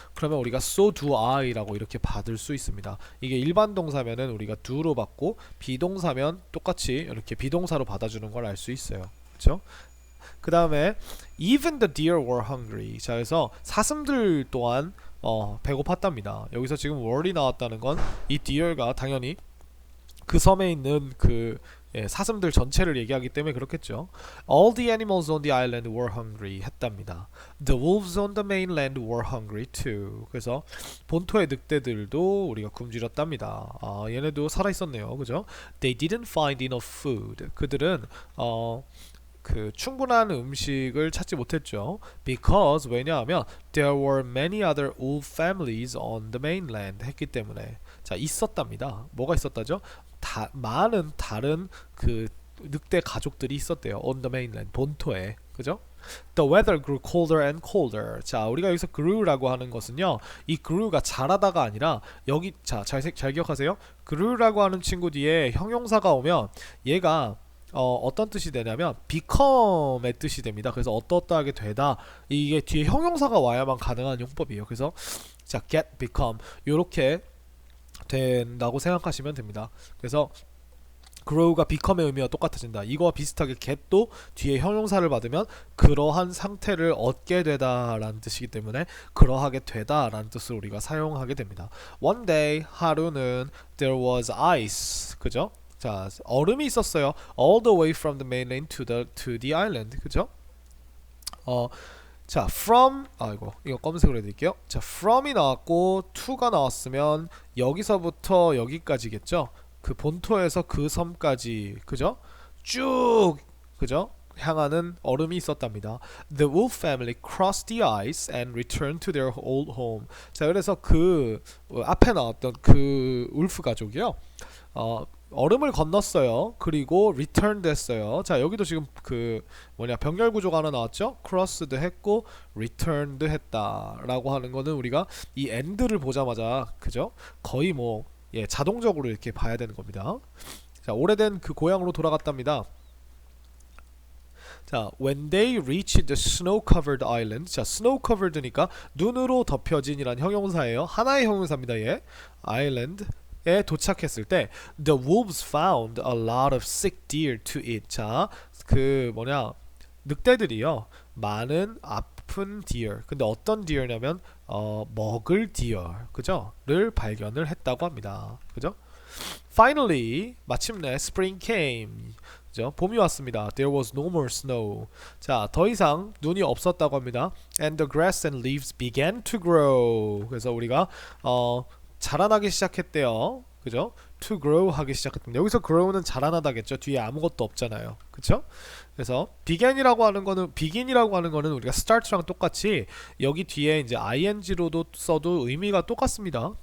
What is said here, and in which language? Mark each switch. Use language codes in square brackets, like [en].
[ko] 그러면 우리가 [en] so do I [ko] 라고 이렇게 받을 수 있습니다. 이게 일반 동사면은 우리가 do로 받고 비동사면 똑같이 이렇게 비동사로 받아주는 걸 알 수 있어요. 그렇죠? 그 다음에 [en] even the deer were hungry. [ko] 자, 그래서 사슴들 또한 배고팠답니다. 여기서 지금 were이 나왔다는 건 이 deer가 당연히 그 섬에 있는 그 사슴들 전체를 얘기하기 때문에 그렇겠죠. [en] All the animals on the island were hungry [ko] 했답니다. [en] The wolves on the mainland were hungry too. [ko] 그래서 본토의 늑대들도 우리가 굶주렸답니다. 얘네도 살아있었네요. 그죠? [en] They didn't find enough food. [ko] 그들은 그 충분한 음식을 찾지 못했죠. [en] Because [ko] 왜냐하면 [en] there were many other wolf families on the mainland [ko] 했기 때문에. 자, 있었답니다. 뭐가 있었다죠? 많은 다른 그 늑대 가족들이 있었대요. [en] On the mainland [ko] 본토에. 그죠? [en] The weather grew colder and colder. [ko] 자, 우리가 여기서 grew라고 하는 것은요, 이 grew가 자라다가 아니라 여기 잘 기억하세요. grew라고 하는 친구 뒤에 형용사가 오면 얘가 어떤 뜻이 되냐면 become의 뜻이 됩니다. 그래서 어떠하게 되다, 이게 뒤에 형용사가 와야만 가능한 용법이에요. 그래서 자, get, become 요렇게 된다고 생각하시면 됩니다. 그래서 grow가 become의 의미와 똑같아진다. 이거와 비슷하게 get도 뒤에 형용사를 받으면 그러한 상태를 얻게 되다 라는 뜻이기 때문에 그러하게 되다 라는 뜻으로 우리가 사용하게 됩니다. [en] One day, [ko] 하루는 [en] there was ice. [ko] 그죠? 자, 얼음이 있었어요. [en] All the way from the mainland to the island. [ko] 그죠? 자, from, 이거 검은색으로 해드릴게요. 자, from이 나왔고 to가 나왔으면 여기서부터 여기까지겠죠? 그 본토에서 그 섬까지, 그죠? 쭉, 그죠? 향하는 얼음이 있었답니다. [en] The wolf family crossed the ice and returned to their old home. [ko] 자, 그래서 그 앞에 나왔던 그 울프 가족이요, 얼음을 건넜어요. 그리고 returned 했어요. 자, 여기도 지금 그 병렬 구조가 하나 나왔죠? crossed 했고 returned 했다 라고 하는 거는 우리가 이 and를 보자마자, 그죠? 거의 자동적으로 이렇게 봐야 되는 겁니다. 자, 오래된 그 고향으로 돌아갔답니다. [en] 자, when they reached the snow-covered island. [ko] 자, snow-covered니까 눈으로 덮여진이란 형용사예요. 하나의 형용사입니다. 얘. island에 도착했을 때 [en] the wolves found a lot of sick deer to eat. [ko] 자, 그 뭐냐 늑대들이요 많은 아픈 deer. 근데 어떤 deer냐면 먹을 deer, 그죠?를 발견을 했다고 합니다. 그죠? [en] Finally, [ko] 마침내 [en] spring came. [ko] 그죠? 봄이 왔습니다. [en] There was no more snow. [ko] 자, 더 이상 눈이 없었다고 합니다. [en] And the grass and leaves began to grow. [ko] 그래서 우리가 자라나기 시작했대요. 그죠? [en] To grow [ko] 하기 시작했습니다. 여기서 grow는 자라나다겠죠. 뒤에 아무것도 없잖아요. 그쵸? 그래서 begin이라고 하는 거는 우리가 start랑 똑같이 여기 뒤에 이제 ing로도 써도 의미가 똑같습니다.